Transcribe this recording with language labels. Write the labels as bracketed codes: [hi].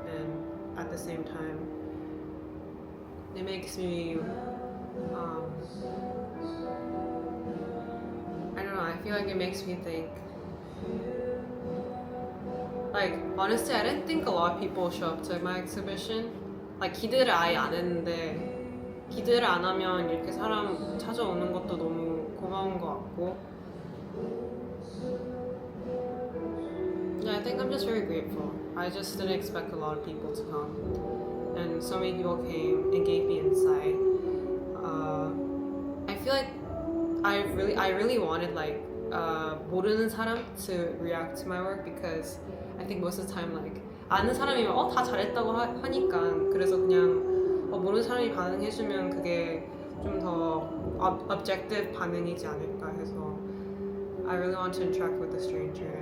[en] And at the same time, it makes me I don't know, I feel like it makes me think, like honestly I didn't think a lot of people show up to my exhibition. [ko] like 기대를 아예 안 했는데 기대를 안 하면 이렇게 사람 찾아오는 것도 너무 고마운 것 같고. [en] Yeah, I think I'm just very grateful. I just didn't expect a lot of people to come, and so many people came and gave me insight. I feel like I really wanted like [ko] 모르는 사람 [en] to react to my work, because I think most of the time like [ko] 아는 사람이면 다 잘했다고 하니까 그래서 그냥 모르는 사람이 반응해주면 그게 좀 더 [en] objective [ko] 반응이지 않을까 해서 [en] I really want to interact with the stranger.